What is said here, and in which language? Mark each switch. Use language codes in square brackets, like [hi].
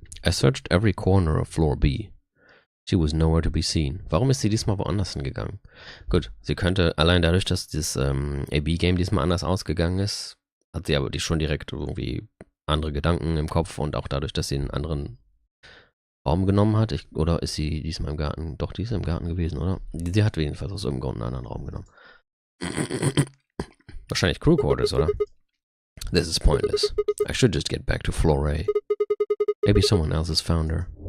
[en] I searched every corner of floor B. She was nowhere to be seen. [de] Warum ist sie diesmal woanders hingegangen? Gut, sie könnte, allein dadurch, dass das AB-Game diesmal anders ausgegangen ist, hat sie aber schon direkt irgendwie andere Gedanken im Kopf und auch dadurch, dass sie einen anderen Raum genommen hat. Oder ist sie diesmal im Garten? Doch, die ist im Garten gewesen, oder? Sie hat jedenfalls aus irgendeinem Grund einen anderen Raum genommen. Wahrscheinlich Crew Quarters, oder? [en] This is pointless. I should just get back to floor A. Maybe someone else has found her.